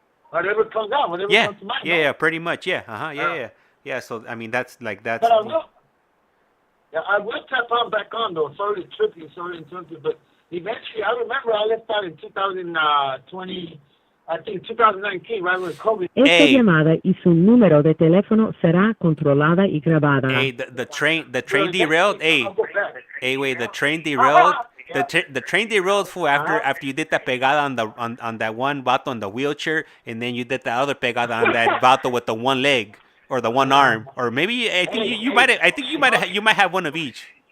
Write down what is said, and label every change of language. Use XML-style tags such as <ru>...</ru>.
<en>Whatever comes out, whatever Yeah, comes to mind. yeah, pretty much, yeah, yeah. So I mean, that's. But I will tap on back on though. Sorry to trip you, but eventually I remember I left out in 2020, I think 2019, right when COVID.</en> <es>Esta llamada y su número de teléfono será controlada y grabada.</es> <en>Hey, the train derailed. Hey, wait, the train derailed. The train derailed for after you did that pegada on that one vato on the wheelchair, and then you did the other pegada on that vato with the one leg or the one arm, or maybe I think you might have one of each.</en>